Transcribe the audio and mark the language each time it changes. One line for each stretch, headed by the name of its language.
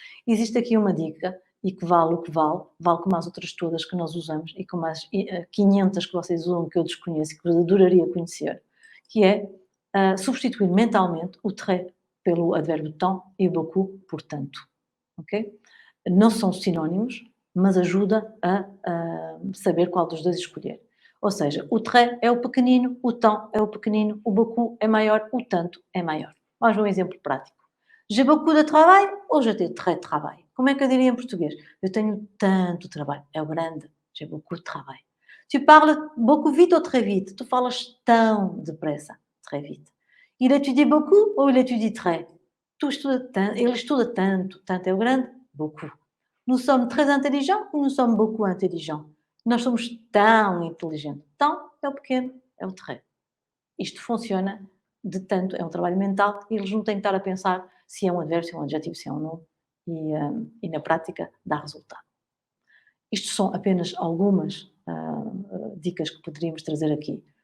Portuguese: Existe aqui uma dica, e que vale o que vale como as outras todas que nós usamos e como as 500 que vocês usam que eu desconheço e que eu adoraria conhecer, que é substituir mentalmente o très pelo advérbio tant e o beaucoup por tanto. Ok? Não são sinónimos, mas ajuda a saber qual dos dois escolher. Ou seja, o très é o pequenino, o tant é o pequenino, o beaucoup é maior, o tanto é maior. Vamos ver um exemplo prático.
French: J'ai beaucoup de travail ou je t'ai très travail?
Portuguese: Como é que eu diria em português? Eu tenho tanto trabalho. É o grande.
French: J'ai beaucoup de travail. Tu parles beaucoup vite ou très vite?
Portuguese: Tu falas tão depressa.
French: Très vite. Il étudie beaucoup ou il étudie très?
Portuguese: Ele estuda tanto. Tanto é o grande. Beaucoup.
French: Nous sommes très intelligents ou nous sommes beaucoup intelligents?
Portuguese: Nós somos tão inteligentes. Tão é o pequeno, é o très. Isto funciona de tanto, é um trabalho mental e eles não têm que estar a pensar se é um advérbio, se é um adjetivo, se é um nome e na prática dá resultado. Isto são apenas algumas dicas que poderíamos trazer aqui.